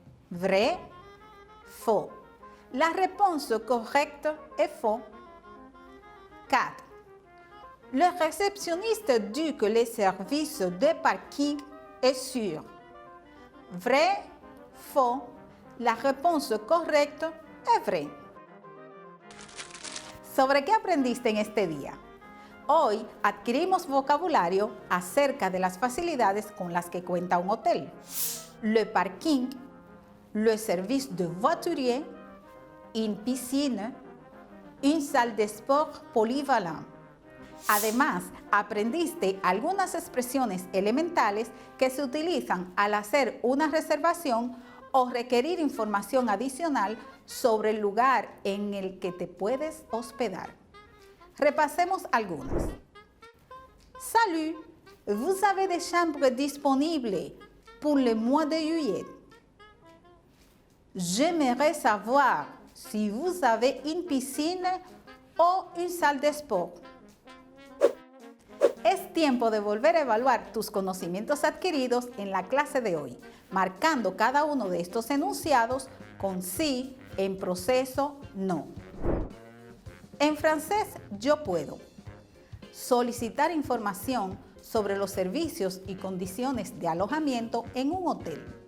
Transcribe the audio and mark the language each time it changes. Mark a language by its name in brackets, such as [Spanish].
[French] Vrai, faux. La réponse correcte est faux. 4. Le réceptionniste dit que le service de parking est sûr. Vrai, faux. La réponse correcte es vrai. [Spanish] ¿Sobre qué aprendiste en este día? Hoy adquirimos vocabulario acerca de las facilidades con las que cuenta un hotel. [French] Le parking, le service de voiturier, une piscine, une salle de sport polyvalent. [Spanish] Además, aprendiste algunas expresiones elementales que se utilizan al hacer una reservación o requerir información adicional sobre el lugar en el que te puedes hospedar. Repassemos algunas. [French] Salut, vous avez des chambres disponibles pour le mois de juillet. J'aimerais savoir si vous avez une piscine o une salle de sport. [Spanish] Es tiempo de volver a evaluar tus conocimientos adquiridos en la clase de hoy, marcando cada uno de estos enunciados con sí, en proceso, no. En francés, yo puedo solicitar información sobre los servicios y condiciones de alojamiento en un hotel.